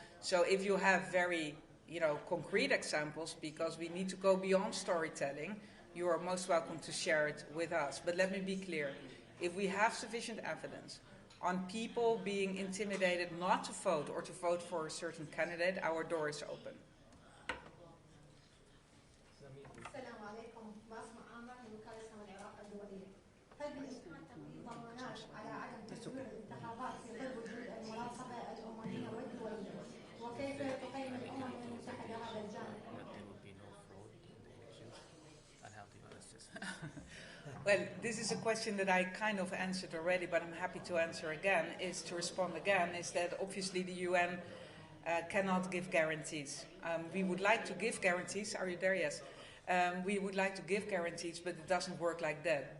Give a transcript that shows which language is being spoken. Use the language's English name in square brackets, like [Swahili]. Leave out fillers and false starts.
[English] So if you have very, concrete examples, because we need to go beyond storytelling, you are most welcome to share it with us. But let me be clear, if we have sufficient evidence on people being intimidated not to vote or to vote for a certain candidate, our door is open. [Arabic] السلام عليكم. باسمة عامر من وكالة سمع العراق الدولية. هل بالإمكان تقديم ضمانات على عدم تزوير الانتخابات في ظل وجود المراقبة الأممية والدولية؟ وكيف تقيم الأمم المتحدة هذا الجانب؟ [English] Well, this is a question that I kind of answered already, but I'm happy to answer again, is to respond again, is that obviously the UN cannot give guarantees. We would like to give guarantees. Are you there? Yes. We would like to give guarantees, but it doesn't work like that.